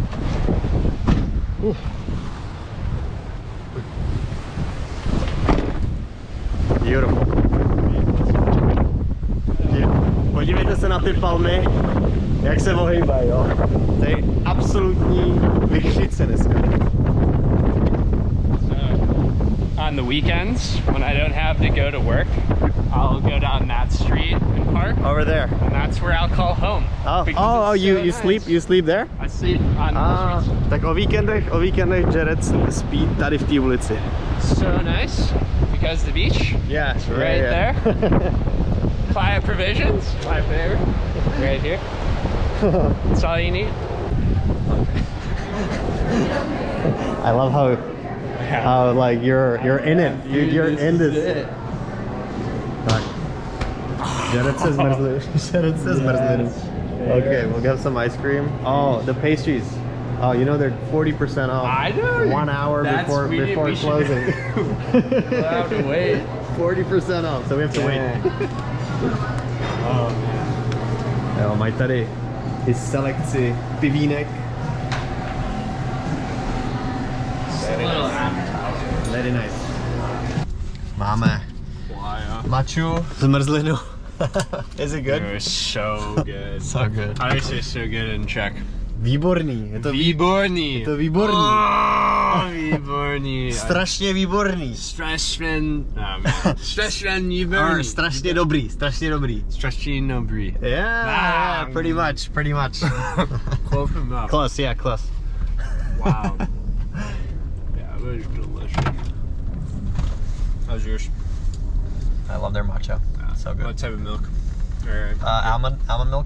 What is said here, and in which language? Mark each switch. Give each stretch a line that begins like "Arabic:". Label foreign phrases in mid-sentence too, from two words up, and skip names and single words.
English: Beautiful.
Czech: Podívejte se na ty palmy, jak se ohýbají, jo. To je absolutní vychřice dneska.
English: On the weekends, when I don't have to go to work, I'll go down that street and park. Over there. And that's where I'll call home. You sleep there? I sleep on the street.
Czech: Tak o víkendech Jared spí tady v té ulici.
English: So nice, because the beach. Yeah, it's right there. Playa Provisions, my favorite, right here. That's all you need. I love how like you're in it. You're in this. Jared says merzlinu. Okay, we'll get some ice cream. Oh, the pastries. Oh, you know they're 40% off. I know. 1 hour before closing. We'll have to wait. 40% off, so we have to wait. Oh man.
Czech: Jo, mají tady i selekci pivínek.
English: Very nice.
Czech: Máme maču zmrzlinu.
English: Is it good? It was so good. So good. How do you say so good in Czech?
Czech: Výborný. Je to výborný. Je to výborný. Oh, výborný. Strašně výborný. Strašně výborný. Strašně dobrý, strašně dobrý. Strašně dobrý.
English: Yeah, pretty much. Close enough. Close, yeah, close. Wow. Yeah, it was delicious. How's yours? I love their matcha. So good. What type of milk? Almond milk.